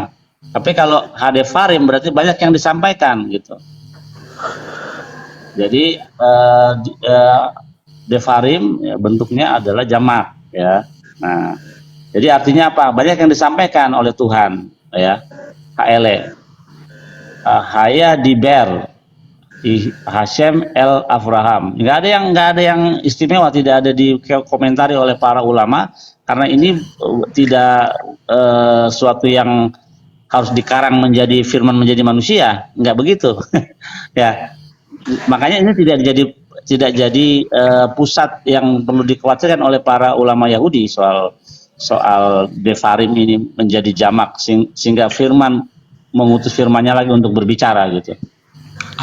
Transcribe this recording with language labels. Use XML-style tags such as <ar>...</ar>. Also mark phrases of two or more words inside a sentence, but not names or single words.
<id>Tapi kalau hadefarim berarti banyak yang disampaikan gitu. Jadi defarim ya, bentuknya adalah jamak ya. Nah, jadi artinya apa? Banyak yang disampaikan oleh Tuhan ya. HLE.</id> <he>היה דבר השם אל אברהם.</he> <id>Nggak ada yang istimewa, tidak ada dikomentari oleh para ulama karena ini tidak suatu yang harus dikarang menjadi firman menjadi manusia, nggak begitu. Ya, makanya ini tidak jadi pusat yang perlu dikhawatirkan oleh para ulama Yahudi soal defarim ini menjadi jamak sehingga firman mengutus firmannya lagi untuk berbicara gitu.</id>